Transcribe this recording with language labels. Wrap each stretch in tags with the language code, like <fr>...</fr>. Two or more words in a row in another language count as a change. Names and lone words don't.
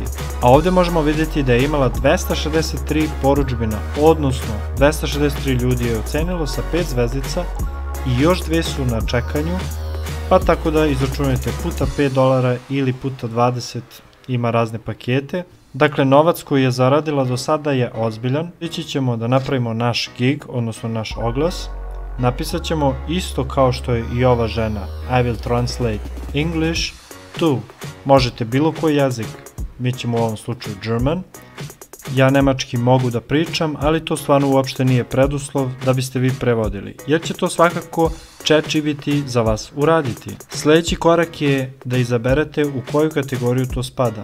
<sr>A ovdje možemo vidjeti da je imala 263 porudžbina, odnosno 263 ljudi je ocenilo sa 5 zvezdica i još 2 su na čekanju, pa tako da izračunajte puta $5 ili puta 20, ima razne pakete. Dakle, novac koji je zaradila do sada je ozbiljan. Ići ćemo da napravimo naš gig, odnosno naš oglas. Napisat ćemo isto kao što je i ova žena.</sr> <en>I will translate English to.</en> <sr>Možete bilo koji jezik. Mi ćemo u ovom slučaju German. Ja nemački mogu da pričam, ali to stvarno uopšte nije preduslov da biste vi prevodili, jer će to svakako ChatGPT za vas uraditi. Sljedeći korak je da izaberete u koju kategoriju to spada.</sr>